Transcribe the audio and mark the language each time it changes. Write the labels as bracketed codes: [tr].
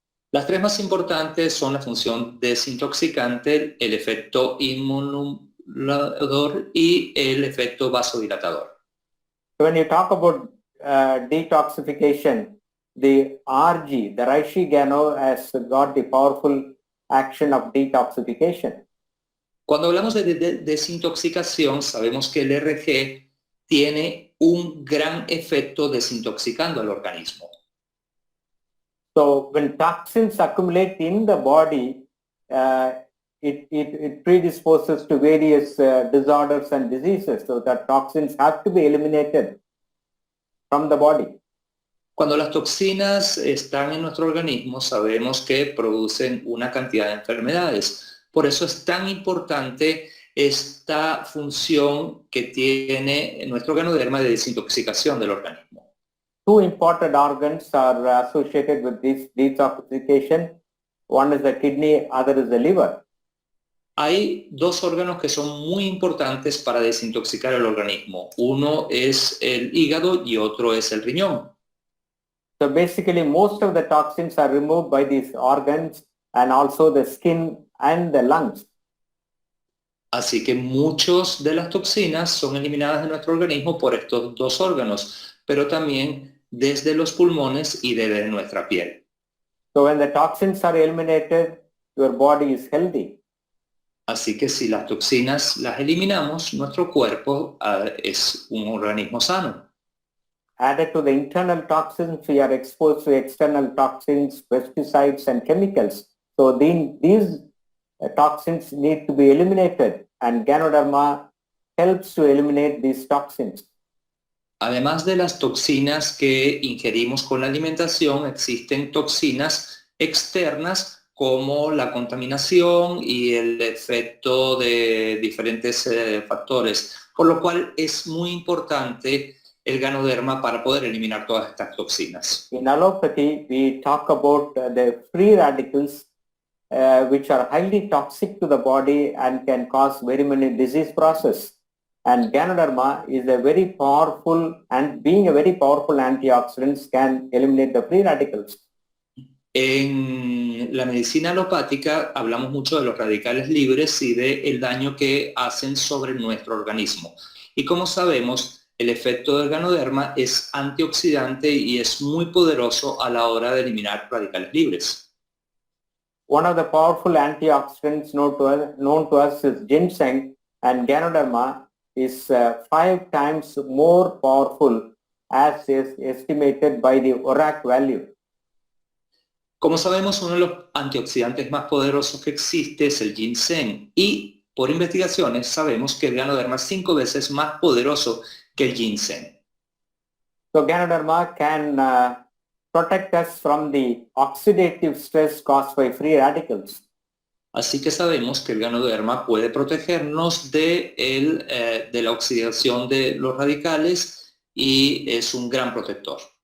[es] Las tres más importantes son la función desintoxicante, el efecto inmunomodulador y el efecto vasodilatador. [en] So when you talk about detoxification, the RG, the reishi gano, has got the powerful action of detoxification. [es] Cuando hablamos de desintoxicación, sabemos que el RG tiene un gran efecto desintoxicando al organismo. [en] So when toxins accumulate in the body, it predisposes to various disorders and diseases. So the toxins have to be eliminated from the body. [es] Cuando las toxinas están en nuestro organismo, sabemos que producen una cantidad de enfermedades. Por eso es tan importante esta función que tiene nuestro ganoderma de desintoxicación del organismo. [en] Two important organs are associated with this detoxification. One is the kidney, other is the liver. [es] Hay dos órganos que son muy importantes para desintoxicar el organismo. Uno es el hígado y otro es el riñón. [en] So basically most of the toxins are removed by these organs and also the skin and the lungs. [es] Así que muchas de las toxinas son eliminadas de nuestro organismo por estos dos órganos, pero también desde los pulmones y desde nuestra piel. [en] So when the toxins are eliminated, your body is healthy. [es] Así que si las toxinas las eliminamos, nuestro cuerpo es un organismo sano. [en] Added to the internal toxins, we are exposed to external toxins, pesticides and chemicals. So these toxins need to be eliminated, and Ganoderma helps to eliminate these toxins. [es] Además de las toxinas que ingerimos con la alimentación, existen toxinas externas como la contaminación y el efecto de diferentes factores, por lo cual es muy importante el ganoderma para poder eliminar todas estas toxinas. [en] In allopathy, we talk about the free radicals, which are highly toxic to the body and can cause very many disease process. And Ganoderma is a very powerful, and being a very powerful antioxidant, can eliminate the free radicals. [es] En la medicina alopática hablamos mucho de los radicales libres y del daño que hacen sobre nuestro organismo. Y como sabemos, el efecto del ganoderma es antioxidante y es muy poderoso a la hora de eliminar radicales libres. [en] One of the powerful antioxidants known to us is ginseng, and Ganoderma is 5 times more powerful, as is estimated by the ORAC value. [es] Como sabemos, uno de los antioxidantes más poderosos que existe es el ginseng y por investigaciones sabemos que el ganoderma es 5 veces más poderoso que el ginseng. [en] So Ganoderma can protect us from the oxidative stress caused by free radicals. [es] Así que sabemos que el ganoderma puede protegernos de la oxidación de los radicales y es un gran protector.